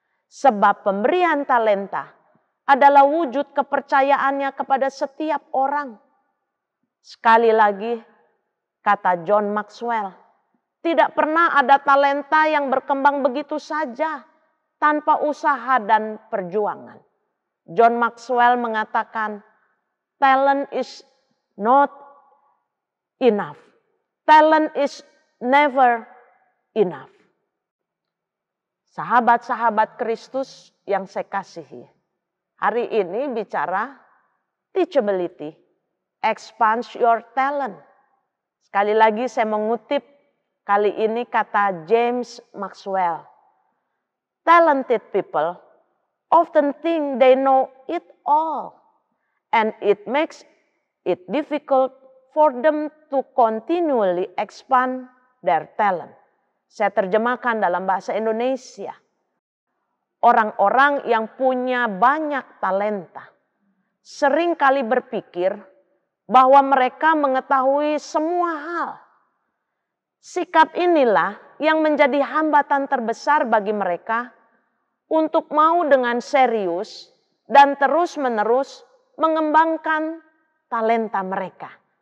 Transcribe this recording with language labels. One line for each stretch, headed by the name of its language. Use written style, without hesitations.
Indonesian: Sebab pemberian talenta adalah wujud kepercayaannya kepada setiap orang. Sekali lagi, kata John Maxwell, tidak pernah ada talenta yang berkembang begitu saja tanpa usaha dan perjuangan.
English: John Maxwell
Indonesian: mengatakan,
English: talent is not enough. Talent is never enough.
Indonesian: Sahabat-sahabat Kristus yang saya kasihi, hari ini bicara teachability,
English: expand your talent.
Indonesian: Sekali lagi saya mengutip kali ini kata James Maxwell.
English: Talented people often think they know it all, and it makes it difficult for them to continually expand their talent.
Indonesian: Saya terjemahkan dalam bahasa Indonesia. Orang-orang yang punya banyak talenta sering kali berpikir bahwa mereka mengetahui semua hal. Sikap inilah yang menjadi hambatan terbesar bagi mereka untuk mau dengan serius dan terus-menerus mengembangkan talenta mereka.